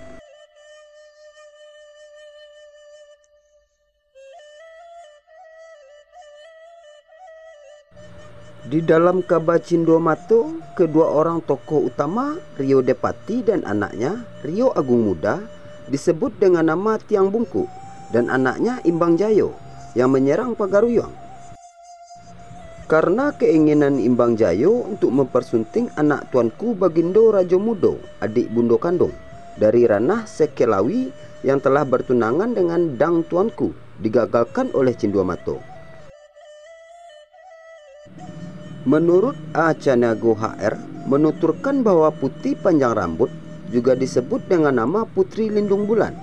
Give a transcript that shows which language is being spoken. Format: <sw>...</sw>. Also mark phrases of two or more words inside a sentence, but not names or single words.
<id>Di dalam Ka'bah Cinduamato, kedua orang tokoh utama, Rio Depati dan anaknya, Rio Agung Muda, disebut dengan nama Tiang Bungku, dan anaknya Imbang Jayo yang menyerang Pagaruyung. Karena keinginan Imbang Jayo untuk mempersunting anak tuanku Bagindo Rajo Mudo, adik Bundo Kandung, dari ranah Sekelawi yang telah bertunangan dengan dang tuanku, digagalkan oleh Cinduamato. Menurut A. Canago HR menuturkan bahwa Putih Panjang Rambut juga disebut dengan nama Putri Lindung Bulan.</id>